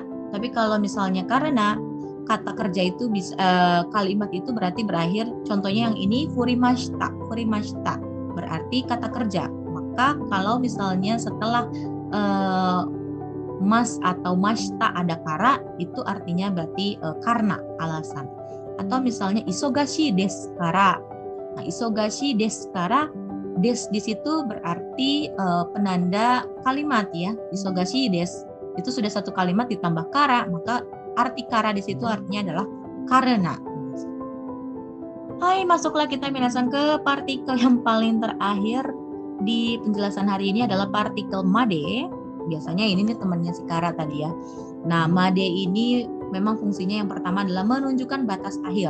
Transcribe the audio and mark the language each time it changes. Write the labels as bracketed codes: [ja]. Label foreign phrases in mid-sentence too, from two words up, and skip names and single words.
[id] Tapi kalau misalnya karena, kata kerja itu bisa kalimat itu berarti berakhir, contohnya yang ini furimashita berarti kata kerja. Maka kalau misalnya setelah mas atau mashita ada kara, itu artinya berarti karena alasan. Atau misalnya [ja] 忙しいですから. [id] Nah, [ja] 忙しいですから, [id] des di situ berarti penanda kalimat ya. [ja] 忙しいです [id] itu sudah satu kalimat ditambah kara, maka arti kara di situ artinya adalah karena. Hai, masuklah kita minasang ke partikel yang paling terakhir di penjelasan hari ini adalah partikel made. Biasanya ini nih temannya si kara tadi ya. Nah, made ini memang fungsinya yang pertama adalah menunjukkan batas akhir.